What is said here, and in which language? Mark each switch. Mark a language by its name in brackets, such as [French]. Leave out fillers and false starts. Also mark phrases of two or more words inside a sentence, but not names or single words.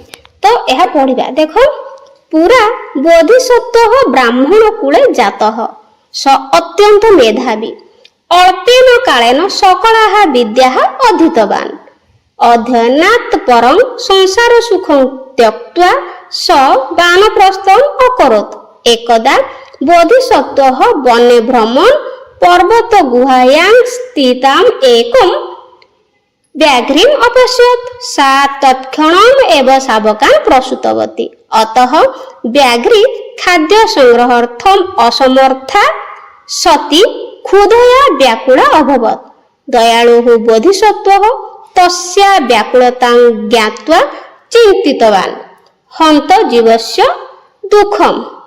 [Odia] ତ ଏହା ପଢିବା। [Sanskrit] ଦେଖ ପୁରା ବୋଧିସତ୍ତ୍ୱ ବ୍ରାହ୍ମଣ କୂଳେ ଜାତଃ ସ ଅତ୍ୟନ୍ତ ମେଧାବୀ ଅଳ୍ପେନ କାଳେନ ସକଳାଃ ବିଦ୍ୟାଃ ଅଧୀତବାନ୍ ଅଧ୍ୟୟନାତ୍ ପରଂ ସଂସାର ସୁଖଂ ତ୍ୟକ୍ତ୍ୱା ସ ବାନପ୍ରସ୍ଥଂ ଅକରୋତ୍ ଏକଦା ବୋଧିସତ୍ତ୍ୱ ବନେ ଭ୍ରମନ୍ ପର୍ବତ ଗୁହାୟାଂ ସ୍ଥିତାମ୍ ଏକଂ व्याघ्रीम अपश्यत सा तत्क्षणम् एव शावकान् प्रसूतवती अतः व्याघ्री खाद्य संग्रहार्थम् असमर्था सती क्षुधया व्याकुला अभवत् दयालुः बोधिसत्त्वः तस्या व्याकुलतां ज्ञात्वा चिन्तितवान् हन्त जीवस्य दुःखम्